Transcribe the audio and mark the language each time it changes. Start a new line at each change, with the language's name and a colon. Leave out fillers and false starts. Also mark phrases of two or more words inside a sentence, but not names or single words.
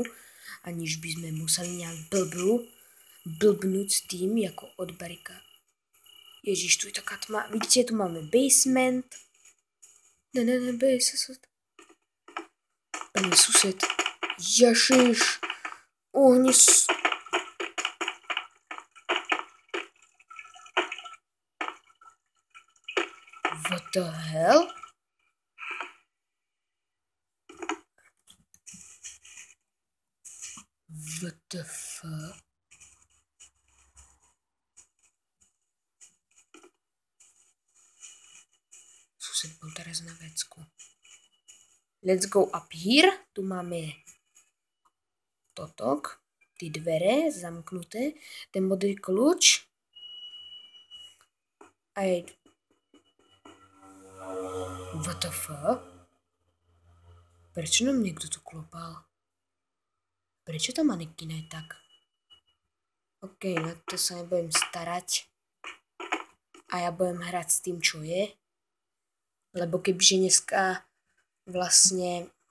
Slovak: Aniž by sme museli nejak blbnúť s tým, ako od barika. Ježiš, tu je taká tma. Vidíte, tu máme basement. Basement. Pani sused. Ježiš.
English: What the hell? What the fuck?
Slovak: Sused bol teraz na vecku.
English: Let's go up here.
Slovak: Tu máme totok. Ty dvere zamknuté. Ten modrý kľúč. A je...
English: What the fuck?
Slovak: Prečo nám niekto tu klopal? Prečo tá manekína je tak? OK, na to sa nebudem starať. A ja budem hrať s tým, čo je. Lebo kebyže dneska vlastne...